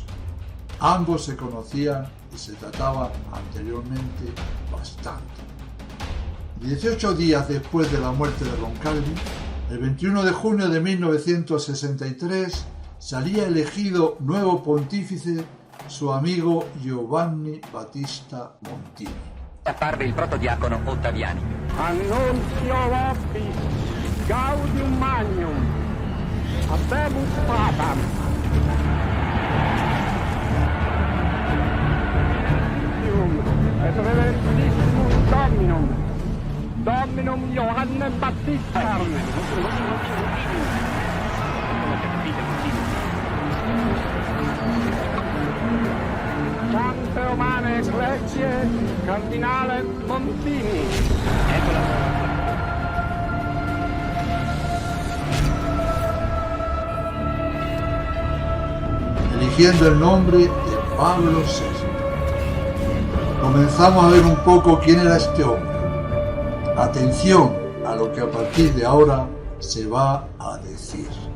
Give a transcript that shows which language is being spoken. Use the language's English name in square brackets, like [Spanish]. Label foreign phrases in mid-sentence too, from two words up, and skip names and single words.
[Spanish] Ambos se conocían y se trataban anteriormente bastante. 18 días después de la muerte de Roncalli, el 21 de junio de 1963, salía elegido nuevo pontífice suo amigo Giovanni Battista Montini. [Italian] Apparve il protodiacono Ottaviani. [Latin] Annunzio vobis, gaudium magnum, habemus papam. Et reverentissimum Dominum Johannem Baptistam. Sante Romane Ecclesiae, Cardinale Montini. [Spanish] Eligiendo el nombre de Pablo VI. Comenzamos a ver un poco quién era este hombre. Atención a lo que a partir de ahora se va a decir.